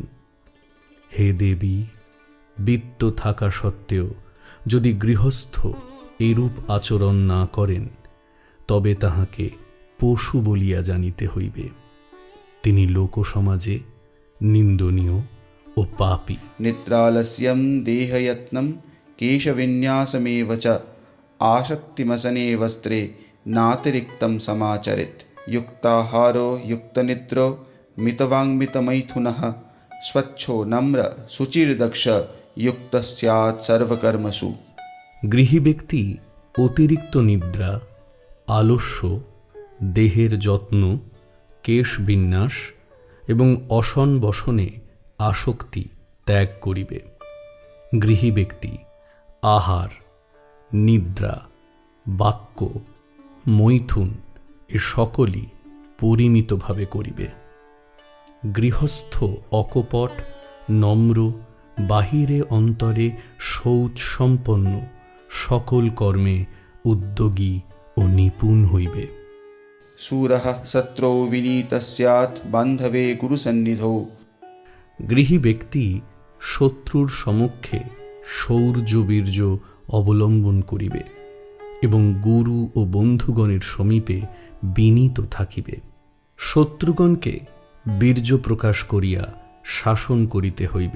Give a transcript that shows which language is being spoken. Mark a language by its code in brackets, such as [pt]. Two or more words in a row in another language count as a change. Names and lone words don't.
[bn] হে দেবী, বিত্ত থাকা সত্ত্বেও যদি গৃহস্থ এরূপ আচরণ না করেন, তবে তাহাকে পশু বলিয়া জানিতে হইবে। তিনি লোকসমাজে নিন্দনীয় ও পাপী। [sa] निद्रालस्यं देहयत्नं केशविन्यासमेव च आसक्तिमसने वस्त्रे नातिरिक्तं समाचरेत्। युक्ताहारो युक्तनिद्रो मितवाङ्मितमैथुनः स्वच्छो नम्र शुचिर्दक्ष युक्त स्यात् सर्वकर्मसु। [bn] গৃহী ব্যক্তি অতিরিক্ত নিদ্রা, আলস্য, দেহের যত্ন, কেশ বিন্যাস এবং অসন বসনে আসক্তি ত্যাগ করিবে। গৃহী ব্যক্তি আহার, নিদ্রা, বাক্য, মৈথুন এ সকলই পরিমিতভাবে করিবে। গৃহস্থ অকপট, নম্র, বাহিরে অন্তরে শৌচসম্পন্ন, সকল কর্মে উদ্যোগী ও নিপুণ হইবে। [sa] शूरः शत्रौ विनीतः स्यात् बान्धवे गुरुसन्निधौ। [bn] গৃহী ব্যক্তি শত্রুর সম্মুখে শৌর্যবীর্য অবলম্বন করিবে এবং গুরু ও বন্ধুগণের সমীপে বিনীত থাকিবে। শত্রুগণকে বীর্য প্রকাশ করিয়া শাসন করিতে হইবে।